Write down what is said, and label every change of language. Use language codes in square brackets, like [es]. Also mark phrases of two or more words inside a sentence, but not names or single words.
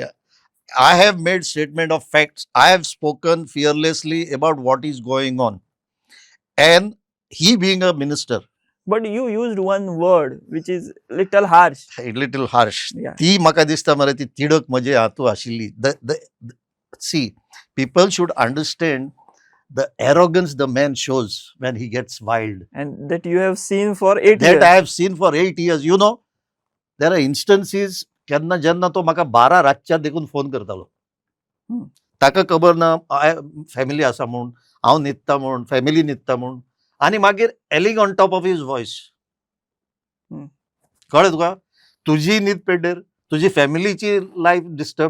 [en] I have made statement of facts. I have spoken fearlessly about what is going on. And he being a minister, but you used one word which is little harsh. a little harsh. Yeah. [kok] ती म्हाका दिसता मरे ती तिडक म्हजे हातूं आशिल्ली. [en] See, people should understand the arrogance the man shows when he gets wild. And that you have seen for 8 That years. I have seen for 8 years. You know, there are instances [kok] केन्ना जेन्ना तो म्हाका 12 रातच्या देखून फोन करतालो. ताका खबर ना फॅमिली आसा म्हूण, हांव न्हिदता म्हूण, फॅमिली न्हिदता म्हूण, आनी मागीर [en] yelling on top of his voice. [kok] कळ्ळें तुका? तुजी न्हीद पेड्डेर, तुजी फॅमिलीची [en] life disturb.